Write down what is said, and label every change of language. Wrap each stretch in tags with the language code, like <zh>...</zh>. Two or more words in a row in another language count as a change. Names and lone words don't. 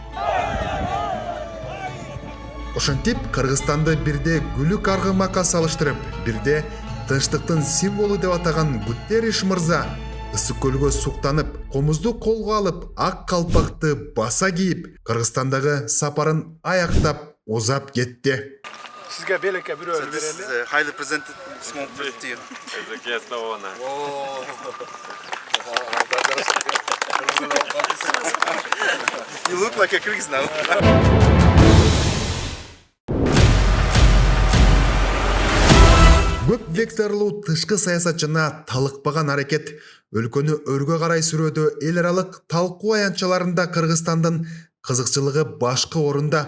<ky>Ошентип Кыргызстанды бирде күлүк аргымакка салыштырып, бирде тынчтыктын символу деп атаган Гутерриш мырза ысык көлгө суктанып, комузду колго алып, ак калпакты баса кийип, Кыргызстандагы сапарын аяктап узап кетти. Сизге белекке бирөө берели.</ky> <en>Highly presented small team. As a guest of honor. You look like a Kyrgyz now.</en> <ky>Көп векторлуу тышкы саясатчына талыкпаган аракет өлкөнү өргө карай сүрөдө эл аралык талкуу аянтчаларында Кыргызстандын кызыкчылыгы башкы орунда.</ky>